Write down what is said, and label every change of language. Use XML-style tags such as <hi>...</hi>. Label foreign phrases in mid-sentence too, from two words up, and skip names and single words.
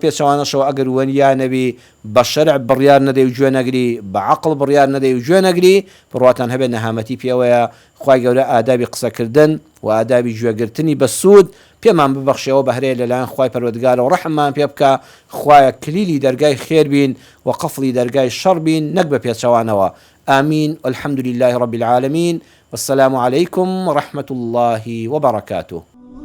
<ckb>پێچەوانەشەوە ئەگەر وەنیا نەبی بە شەرع بڕیار نەدەی و گوێ نەگری بە عەقڵ بڕیار نەدەی و گوێ نەگری بڕواتان هەبێت نەهامەتی پێوەیە خوای گەورە ئادابی قسەکردن و ئادابی گوێگرتنی بە سوود پێمان ببەخشێەوە بەهرەیە لەلایەن خوای پەروەردگارە و ڕەحممان پێ بکە خوایە کلیلی دەرگای خێر بین و قەفڵی دەرگای شەڕ بین نەک بە پێچەوانەوە ئامین</ckb> <ar>والحمد لله رب العالمين والسلام عليكم ورحمة الله وبركاته</ar>